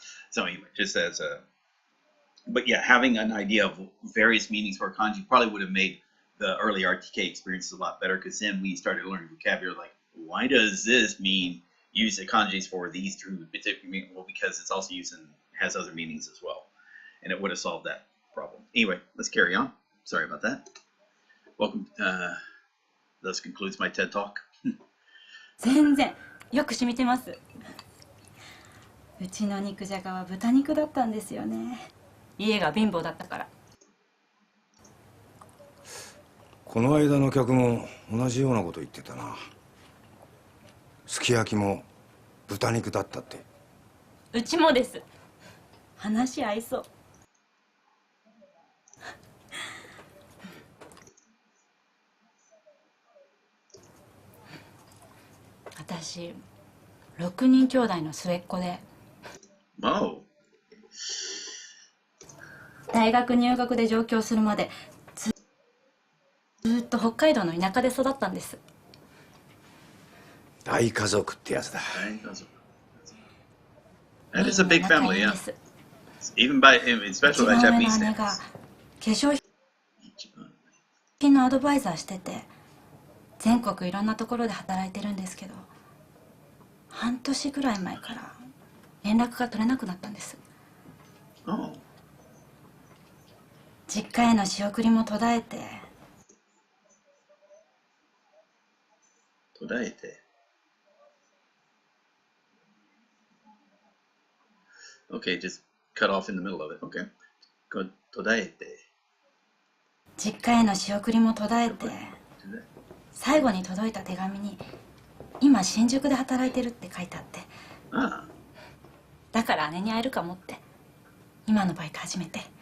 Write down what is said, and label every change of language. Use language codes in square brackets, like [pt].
[en] So anyway, just as a, but yeah, having an idea of various meanings for kanji probably would have made the early RTK experiences a lot better, because then we started learning vocabulary like, why does this mean use the kanjis for these two particular meanings? Well, because it's also used and has other meanings as well. And it would have solved that problem. Anyway, let's carry on. Sorry about that. Welcome. Thus concludes my TED Talk. [ja] 全然よく染みてます。うちの肉じゃがは豚肉だったんですよね。家が貧乏だったから。この間の客も同じようなこと言ってたな。すき焼きも豚肉だったって。うちもです。話合いそう。私6人兄弟の末っ子で、大学入学で上京するまでずっと北海道の田舎で育ったんです。大家族ってやつだ。 [en] That is a big family, yeah. Even by, especially by Japanese standards. [ja] うちの姉が化粧品のアドバイザーしてて、全国いろんなところで働いてるんですけど、半年ぐらい前から連絡が取れなくなったんです。実家への仕送りも途絶えて。途絶えて。 [en] Okay, just cut off in the middle of it. [ja] Okay. 途絶えて。実家への仕送りも途絶えて、最後に届いた手紙に今新宿で働いてるって書いてあって、だから姉に会えるかもって今のバイト始めて。